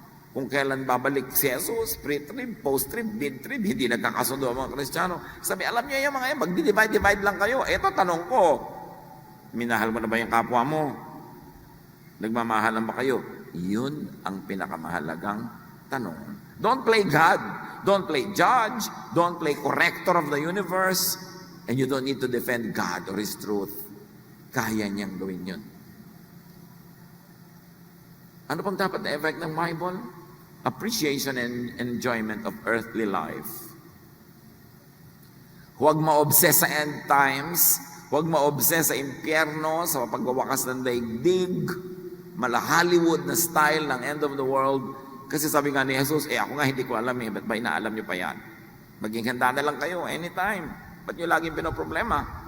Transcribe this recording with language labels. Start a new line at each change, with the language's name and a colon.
Filipino: Kung kailan babalik si Jesus, pre-trib, post-trib, mid-trib, hindi nagkakasundo ang mga Kristiyano. Sabi, alam niyo yung mga yan, magdi-divide lang kayo. Eto, tanong ko, minahal mo na ba yung kapwa mo? Nagmamahalan ba kayo? Yun ang pinakamahalagang tanong.
English: Don't play God. Don't play judge. Don't play corrector of the universe. And you don't need to defend God or His truth.
Filipino: Kaya niyang gawin yun. Ano pang dapat na
English: effect ng Bible? Appreciation and enjoyment of earthly life.
Filipino: Huwag ma-obsess sa end times. Huwag ma-obsess sa impyerno, sa pagwawakas ng daigdig. mala Hollywood na style ng
English: end of the world.
Filipino: Kasi sabi nga ni Jesus, ako nga hindi ko alam ba't ba inaalam nyo pa yan? Maging handa na lang kayo anytime. Ba't nyo laging pinoproblema?